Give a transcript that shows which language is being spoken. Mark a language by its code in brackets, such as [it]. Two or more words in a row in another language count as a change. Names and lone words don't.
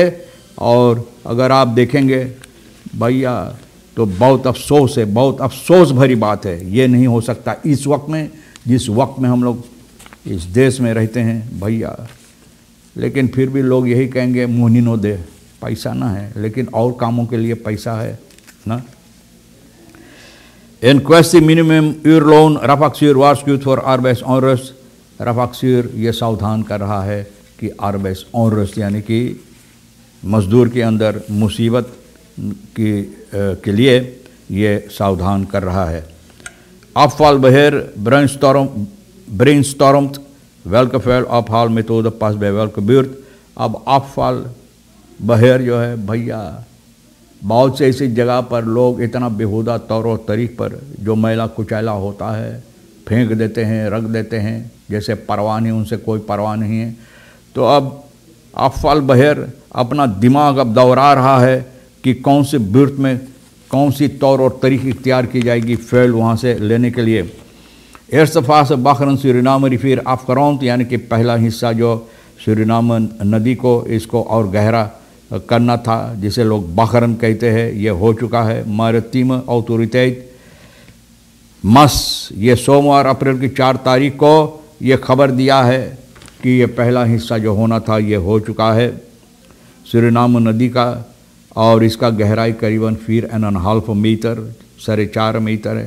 [hns] और अगर आप देखेंगे भैया तो बहुत अफसोस है, बहुत अफसोस भरी बात है। ये नहीं हो सकता इस वक्त में, जिस वक्त में हम लोग इस देश में रहते हैं भैया। लेकिन फिर भी लोग यही कहेंगे [srn] moni no de, [hns] पैसा ना है, लेकिन और कामों के लिए पैसा है ना। [nl] En kwestie minimumuurloon Rafaqsuur waarschuwt voor arbeidsonrust। [hns] Rafaqsuur ये सावधान कर रहा है कि arbeidsonrust यानी कि मजदूर के अंदर मुसीबत के लिए ये सावधान कर रहा है। [nl] Afvalbeheer brainstormt welke vuilafhaalmethode past bij welke buurt। [hns] अब afvalbeheer जो है भैया, बहुत से ऐसी जगह पर लोग इतना बेहुदा तौर और तरीक़ पर जो मैला कुचैला होता है फेंक देते हैं, रख देते हैं, जैसे परवाह नहीं, उनसे कोई परवाह नहीं है। तो अब afvalbeheer अपना दिमाग अब दौड़ा रहा है कि कौन सी बुर्त में कौन सी तौर और तरीक़ इख्तियार की जाएगी फैल वहाँ से लेने के लिए। [nl] eerste fase Bacheren Suriname rivier afgerond, [hns] यानी कि पहला हिस्सा जो सूरीनाम नदी को इसको और गहरा करना था, जिसे लोग बाखरन कहते हैं, ये हो चुका है। मारितीम ऑथोरिटेट ये सोमवार अप्रैल की 4 तारीख को ये खबर दिया है कि ये पहला हिस्सा जो होना था ये हो चुका है सूरीनाम नदी का, और इसका गहराई करीबन 4.5 मीटर 4.5 मीटर है।